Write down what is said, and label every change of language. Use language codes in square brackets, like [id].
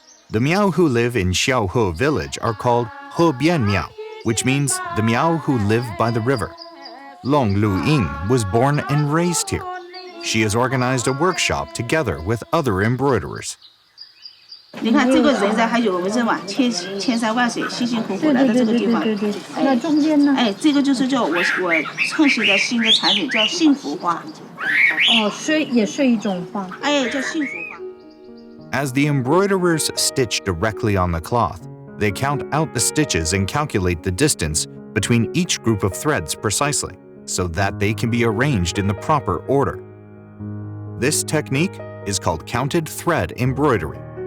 [en] The Miao who live in Xiaohe village are called Hebian Miao, which means the Miao who live by the river. Long Lu Ying was born and raised here. She has organized a workshop together with other embroiderers. [zh] 你看这个人才还有人嘛，千山万水，辛辛苦苦来到这个地方。那中间呢？哎，这个就是叫我创新的新的产品，叫幸福花。哦，也是一种花。哎，叫幸福花。 [en] As the embroiderers stitch directly on the cloth, they count out the stitches and calculate the distance between each group of threads precisely, so that they can be arranged in the proper order. This technique is called counted thread embroidery.